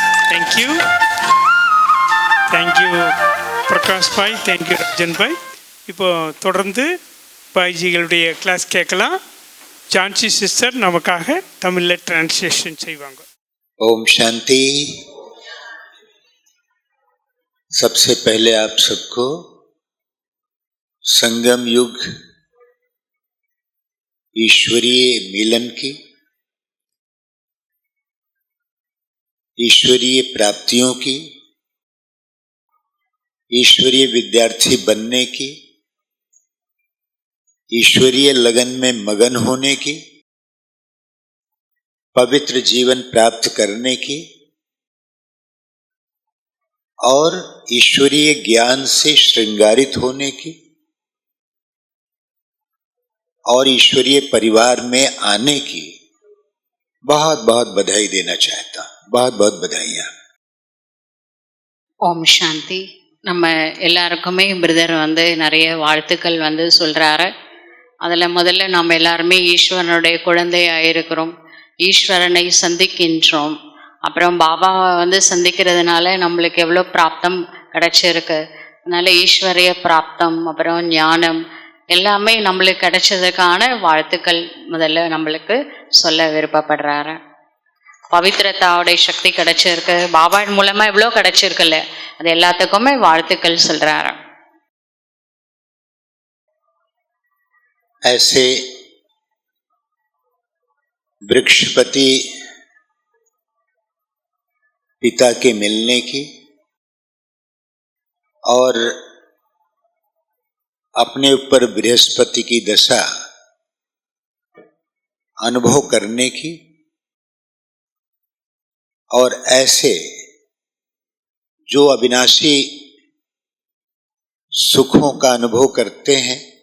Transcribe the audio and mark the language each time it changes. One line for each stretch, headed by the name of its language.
Tamil: Thank you, thank you Prakash பாய், thank you Rajan பாய். இப்போ தொடர்ந்து பாய்ஜிகளுடைய class கேட்கலாம். ஜான்சி சிஸ்டர் நமக்காக தமிழில் டிரான்ஸ்லேஷன் செய்வாங்க.
Hindi: ओम शांति. सबसे पहले आप सबको संगम युग ईश्वरीय मिलन की, ईश्वरीय प्राप्तियों की, ईश्वरीय विद्यार्थी बनने की, ईश्वरीय लगन में मगन होने की पवित्र जीवन प्राप्त करने की और ईश्वरीय ज्ञान से श्रृंगारित होने की और ईश्वरीय परिवार में आने की बहुत बहुत बधाई देना चाहता हूं। बहुत बहुत बधाइयाँ।
Tamil: ஓம் சாந்தி. நம்ம எல்லாருக்குமே பிரதர் வந்து நிறைய வாழ்த்துக்கள் வந்து சொல்கிறாரு. அதில் முதல்ல நம்ம எல்லாருமே ஈஸ்வரனுடைய குழந்தையாக இருக்கிறோம், ஈஸ்வரனை சந்திக்கின்றோம். அப்புறம் பாபாவை வந்து சந்திக்கிறதுனால நம்மளுக்கு எவ்வளோ பிராப்தம் கிடச்சிருக்கு. அதனால் ஈஸ்வரிய பிராப்தம் அப்புறம் ஞானம் எல்லாமே நம்மளுக்கு கிடைச்சதுக்கான வாழ்த்துக்கள் முதல்ல நம்மளுக்கு சொல்ல விருப்பப்படுறாரு. பவித்திரத்தாவுடைய சக்தி கிடைச்சிருக்கு, பாபா மூலமா எவ்வளோ கிடைச்சிருக்குல்ல, அது எல்லாத்துக்குமே வாழ்த்துக்கள் சொல்றாரு.
Hindi: ऐसे वृक्षपति पिता के मिलने की और अपने ऊपर बृहस्पति की दशा अनुभव करने की और ऐसे जो अविनाशी सुखों का अनुभव करते हैं